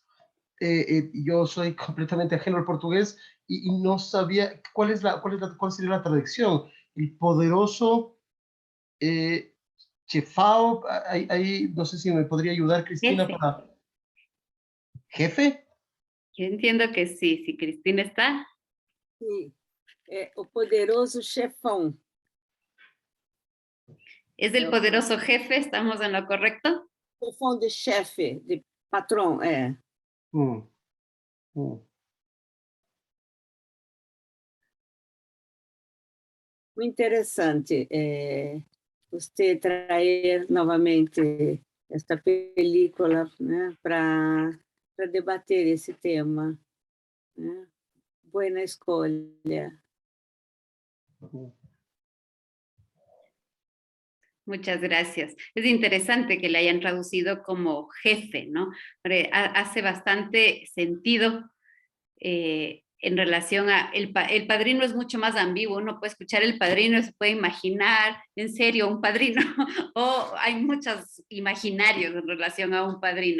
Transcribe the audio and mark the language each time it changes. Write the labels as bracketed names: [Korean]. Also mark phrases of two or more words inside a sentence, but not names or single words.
[Spanish] Yo soy completamente ajeno al portugués y no sabía cuál sería la traducción. El poderoso Chefao, ahí no sé si me podría ayudar Cristina Jefe. para... ¿Jefe? Yo entiendo que sí, si Cristina está. [Portuguese] Sim, o poderoso chefão. [Spanish] ¿Es el poderoso jefe? ¿Estamos en lo correcto? [Portuguese] Chefão de chefe, de patrão, Mm, mm. Muy interessante você trazer novamente esta película, né, para debater esse tema, né? Boa escolha. [Spanish] Muchas gracias. Es interesante que le hayan traducido como jefe, ¿no? Porque hace bastante sentido en relación a... El padrino es mucho más ambiguo, uno puede escuchar el padrino y se puede imaginar, en serio, un padrino, o hay muchos imaginarios en relación a un padrino.